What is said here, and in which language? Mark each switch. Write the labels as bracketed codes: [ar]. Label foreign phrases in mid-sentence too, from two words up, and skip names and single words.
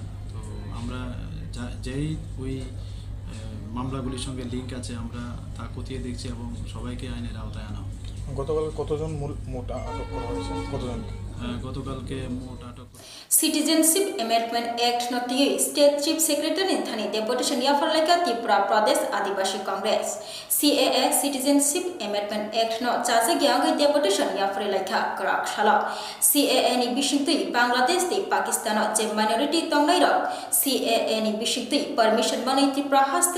[bn] তো আমরা যেই ওই মামলাগুলির সঙ্গে লিঙ্ক আছে, আমরা তা খতিয়ে দেখছি এবং সবাইকে আইনের আওতায় আনা হবে। গতকাল কতজন মোট আটক করা হয়েছে? গতকালকে মোট আটক [trp] Citizenship Amendment Act Noti State Chief Secretary Thani Deputation Yafarleka Tripura Pradesh Adivasi Congress CAA Citizenship Amendment Act No Chaje Gyangai Deputation Yafarleka Krak Shala CAA ni Bishingtui Bangladesh te Pakistan je minority tongnai rok CAA ni Bishingtui permission mani Tripura hasteo